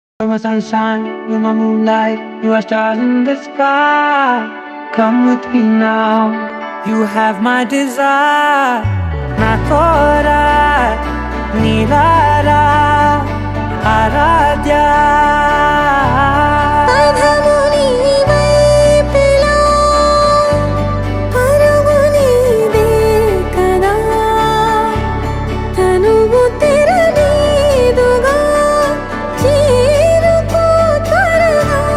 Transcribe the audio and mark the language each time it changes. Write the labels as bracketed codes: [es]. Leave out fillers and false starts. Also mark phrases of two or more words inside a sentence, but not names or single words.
[en] my sunshine, you're my moonlight, you are stars in the sky. Come with me now. You have my desire. Na tora, nilara, aradya. [te] అధము నీవైపులా, పరుగు నీదే కదా, తనువు తెరనీదుగా, చేరుకో త్వరగా.